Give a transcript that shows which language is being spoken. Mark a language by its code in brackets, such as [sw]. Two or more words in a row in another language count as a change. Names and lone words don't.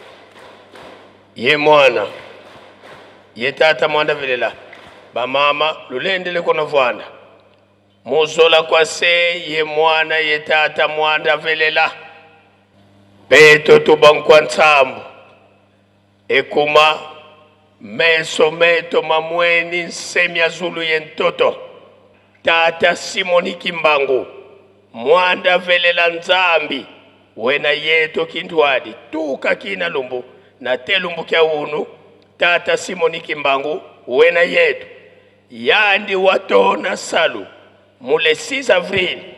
[kg] ye mwana ye tata mwanda velela bamama lulendele kono vwanda musola kwa se ye mwana ye tata mwanda velela beto tubankwa nsambu ekuma meso meto mamweni nsemya zulu yentoto Tata Simoni Kimbangu mwanda velela nzambi wena yeto kindwadi tuka kina lumbu na telumbu kya unu Tata Simoni Kimbangu wena yeto yandi watona salu mule 6 avril